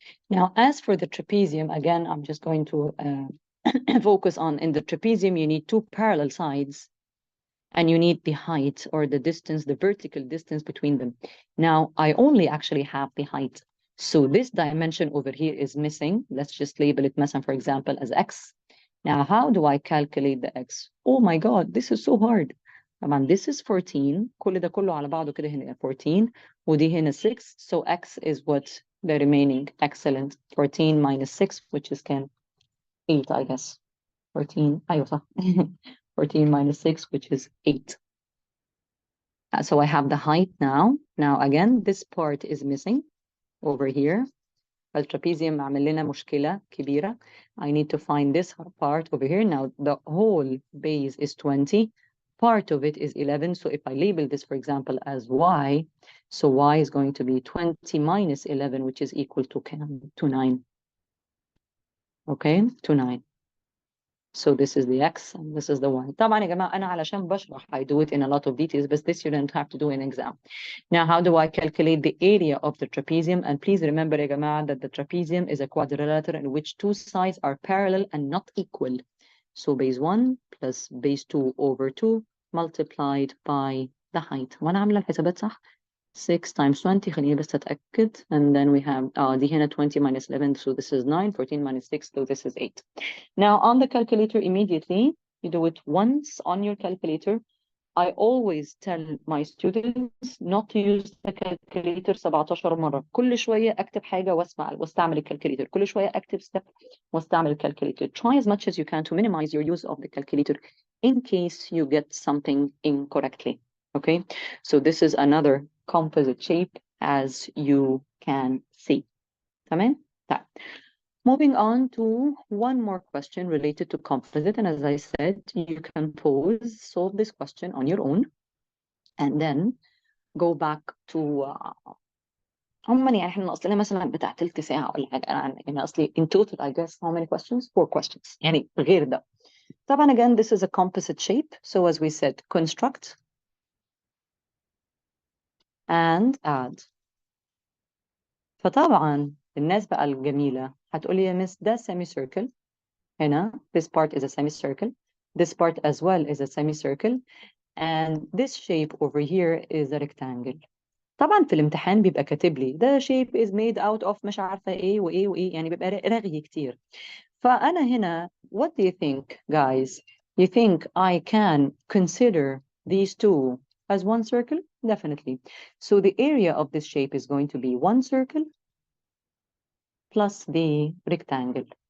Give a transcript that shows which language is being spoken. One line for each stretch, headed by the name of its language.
English: Now, as for the trapezium, again, I'm just going to focus on, in the trapezium, you need 2 parallel sides, and you need the height, or the distance, the vertical distance between them. Now, I only actually have the height. So this dimension over here is missing. Let's just label it, for example, as x. Now, how do I calculate the x? Oh my God, this is so hard. This is 14.
Arabic: كل ده كله على بعضه كده هنا 14. ودي هنا 6.
English: So x is what the remaining. Excellent. 14 minus 6, which is 8, I guess. 14. 14 minus 6, which is 8. So I have the height now. Now, again, this part is missing over here.
Arabic: الترابيزيوم عمل لنا مشكلة كبيرة.
English: I need to find this part over here. Now, the whole base is 20. part of it is 11. So if I label this, for example, as y, so y is going to be 20 minus 11, which is equal to 9. Okay, to 9. So this is the x and this is the y.
Arabic: طبعا يا جماعة أنا علشان بشرح
English: I do it in a lot of details, but this you don't have to do in exam. Now, how do I calculate the area of the trapezium? And please remember
Arabic: يا جماعة
English: that the trapezium is a quadrilateral in which two sides are parallel and not equal. So base 1 plus base 2 over 2 multiplied by the height.
Arabic: وأنا عاملة الحسابات صح؟
English: 6 times 20
Arabic: خليني بس أتأكد.
English: And then we have
Arabic: دي هنا
English: 20 minus 11, so this is 9. 14 minus 6, so this is 8. Now on the calculator immediately, you do it once on your calculator. I always tell my students not to use the calculator 17 مرة.
Arabic: كل شوية أكتب حاجة واستعمل الكالكوليتر. كل شوية أكتب step واستعمل الكالكوليتر.
English: Try as much as you can to minimize your use of the calculator in case you get something incorrectly. Okay, so this is another composite shape as you can see.
Arabic: تمام؟ طيب.
English: Moving on to one more question related to composite, and as I said, you can pause, solve this question on your own, and then go back to
Arabic: عموما يعني احنا ناقص لنا مثلا بتاع تلت ساعة ولا حاجة. يعني أصلي
English: in total I guess how many questions? 4 questions.
Arabic: يعني غير ده.
English: طبعا again this is a composite shape, so as we said construct and add.
Arabic: فطبعا الناس بقى الجميلة هتقولي يا مس ده semicircle.
English: هنا this part is a semicircle, this part as well is a semicircle, and this shape over here is a rectangle.
Arabic: طبعا في الامتحان بيبقى كاتب لي ده
English: shape is made out of
Arabic: مش عارفة ايه وايه وايه، يعني بيبقى رغي كتير. فأنا هنا
English: what do you think guys? You think I can consider these two as one circle? Definitely. So the area of this shape is going to be one circle plus the rectangle.